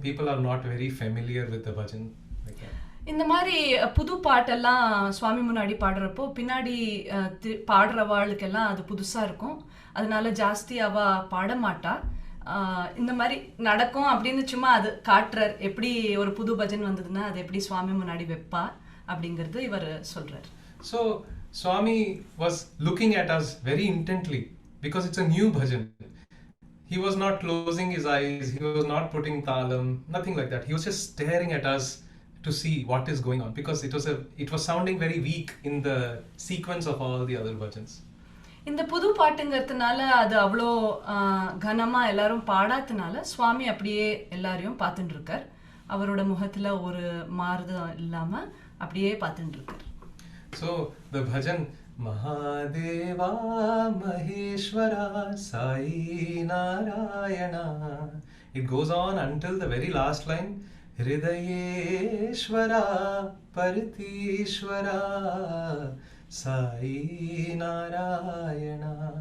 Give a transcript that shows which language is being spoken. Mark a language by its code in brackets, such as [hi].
[en] People are not very familiar with the bhajan. Like that. [ta] இந்த மாதிரி புது பாட்டெல்லாம் சுவாமி முன்னாடி பாடுறப்போ பின்னாடி பாடுறவாளுக்கெல்லாம் அது புதுசாக இருக்கும். அதனால ஜாஸ்தி பாட மாட்டா. இந்த மாதிரி நடக்கும் அப்படின்னு சும்மா அது காட்டுறார். எப்படி ஒரு புது பஜன் வந்ததுன்னா அது எப்படி சுவாமி முன்னாடி வைப்பா அப்படிங்கிறது இவர் சொல்றார். [en] So Swami was looking at us very intently because it's a new bhajan. He was not closing his eyes, he was not putting talam, nothing like that. He was just staring at us to see what is going on because it was sounding very weak in the sequence of all the other bhajans. [ta] இந்த புது பாட்டுங்கிறதுனால அது அவ்வளோ கனமாக எல்லாரும் பாடாதனால சுவாமி அப்படியே எல்லாரையும் பார்த்துட்டு இருக்கார். அவரோட முகத்தில் ஒரு மாறுதம் இல்லாமல் அப்படியே பார்த்துட்டு இருக்கார். [en] So the bhajan Mahadeva Maheshwara Sai Narayana, it goes on until the very last line, Hridayeshwara Partishwara Sai Narayana.